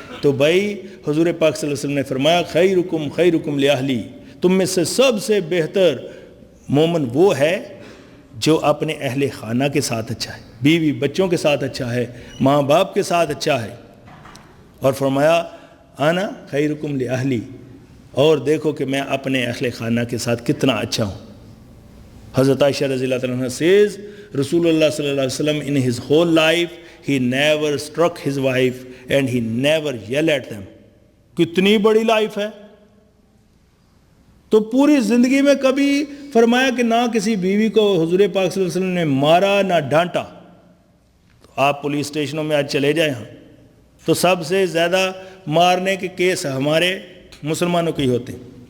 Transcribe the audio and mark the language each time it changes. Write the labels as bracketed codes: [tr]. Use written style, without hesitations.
[ur] تو بھائی حضور پاک صلی اللہ علیہ وسلم نے فرمایا [ar] خیرکم لأہلی، [ur] تم میں سے سب سے بہتر مومن وہ ہے جو اپنے اہل خانہ کے ساتھ اچھا ہے، بیوی بچوں کے ساتھ اچھا ہے، ماں باپ کے ساتھ اچھا ہے. اور فرمایا [ar] انا خیرکم لأہلی، [ur] اور دیکھو کہ میں اپنے اہل خانہ کے ساتھ کتنا اچھا ہوں. [en] حضرت عائشہ رضی اللہ عنہ says رسول اللہ صلی اللہ علیہ وسلم in his whole life he never struck his wife and he never yelled at them. [ur] کتنی بڑی لائف ہے. تو پوری زندگی میں کبھی فرمایا کہ نہ کسی بیوی کو حضور پاک صلی اللہ علیہ وسلم نے مارا نہ ڈانٹا. تو آپ پولیس اسٹیشنوں میں آج چلے جائیں ہاں تو سب سے زیادہ مارنے کے کیس ہمارے مسلمانوں کے ہی ہوتے ہیں.